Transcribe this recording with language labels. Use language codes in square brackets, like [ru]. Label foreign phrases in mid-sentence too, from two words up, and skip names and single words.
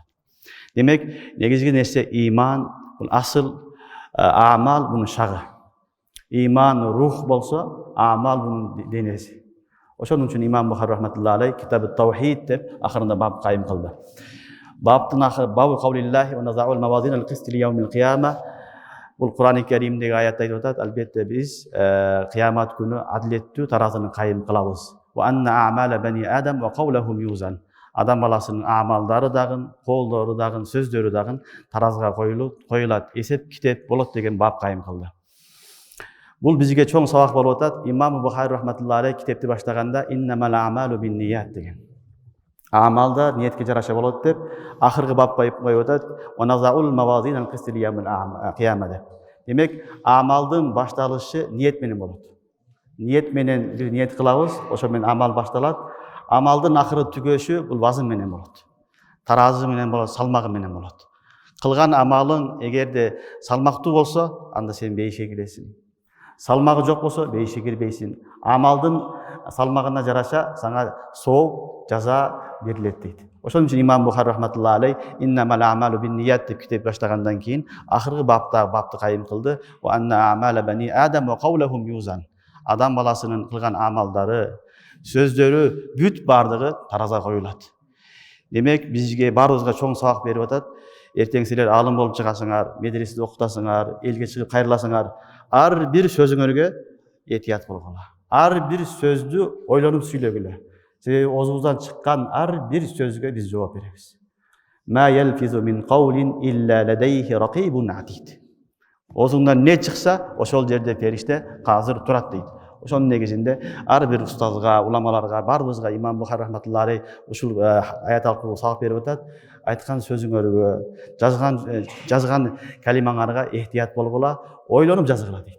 [ky] Демек, негизги нерсе иман, бул асыл, амал бунун шагы. Иман рух болсо, амал бунун денеси. Ошон үчүн имам Бухари рахматулла алей Китабы Таухид деп акырында бап кайым кылды. Баптын акыры [ar] باب قول الله ونضع الموازين القسط ليوم القيامة. [ky] Бул Куран-ы Каримдеги аятта айтып атат, албетте биз кыямат күнү адилеттүү таразыны кайым кылабыз. [ar] وأن أعمال بني آدم وقولهم يوزن. [ky] Адам баласынын амалдары дагы, колдору дагы, сөздөрү дагы таразга коюлат, эсеп китеп болот деген бап кайым кылды. Бул бизге чоң сабак болуп атат. Имам Бухари рахматулла алей китепти баштаганда [ar] إنما الأعمال بالنيات [ky] деген. Амалдар ниетке жараша болот деп акыркы бап коюп атат. [ar] ونضع الموازين القسط ليوم القيامة деп. [ky] Демек, амалдын башталышы ниет менен болот. Ниет менен бир ниет кылабыз, ошо менен амал башталат. Амалдын акыры түгөшү бул вазын менен болот. Таразы менен болот, салмагы менен болот. Кылган амалың эгерде салмактуу болсо, анда сен бейишке киресиң. Салмагы жок болсо, бейишке кирбейсиң. Амалдын салмагына жараша сага сооп, жаза берилет дейт. Ошон үчүн имам Бухари рахматуллахи алейх [ar] إنما الأعمال بالنيات [ky] деп китеп баштагандан кийин акыркы бапты кайым кылды. [ar] وأن أعمال بني آدم وقولهم يوزن. [ky] Адам баласынын кылган амалдары, сөздөрү бүт бардыгы таразага коюлат. Демек бизге баарыбызга чоң сабак берип атат. Эртең силер алым болуп чыгасыңар, медреседе окутасыңар, элге чыгып кайрыласыңар, ар бир сөзүңөргө этият болгула. Ар бир сөздү ойлонуп сүйлөгүлө. Себеби оозубуздан чыккан ар бир сөзгө биз жооп беребиз. [ar] ما يلفظ من قول إلا لديه رقيب عتيد. [ky] Оозуңдан не чыкса, ошол жерде периште казыр турат дейт. Ошонун негизинде ар бир устазга, уламаларга, баарыбызга имам Бухари рахматуллахи алейх ушул аят аркылуу сабак берип атат. Айткан сөзүңөргө, жазган калимаңарга эhtiyat болгула, ойлонуп жазгыла дейт.